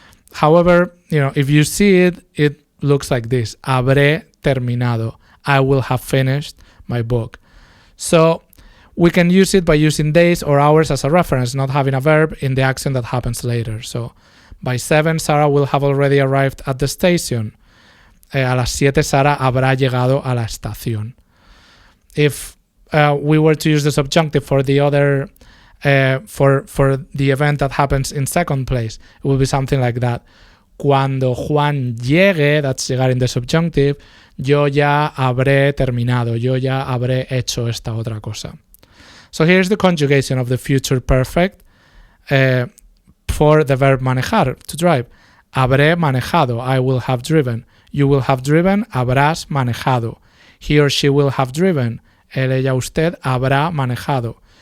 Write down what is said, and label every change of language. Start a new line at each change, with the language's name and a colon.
English: However, if you see it, it looks like this.
Spanish: Habré terminado.
English: I will have finished my book. So we can use it by using days or hours as a reference, not having a verb in the action that happens later. So by 7, Sarah will have already arrived at the station.
Spanish: A las 7, Sara habrá llegado a la estación.
English: If we were to use the subjunctive for the other, for the event that happens in second place, it will be something like that.
Spanish: Cuando Juan llegue,
English: that's llegar in the subjunctive,
Spanish: yo ya habré terminado, yo ya habré hecho esta otra cosa.
English: So here's the conjugation of the future perfect for the verb manejar, to drive.
Spanish: Habré manejado,
English: I will have driven. You will have driven,
Spanish: habrás manejado.
English: He or she will have driven,
Spanish: él, ella, usted habrá manejado.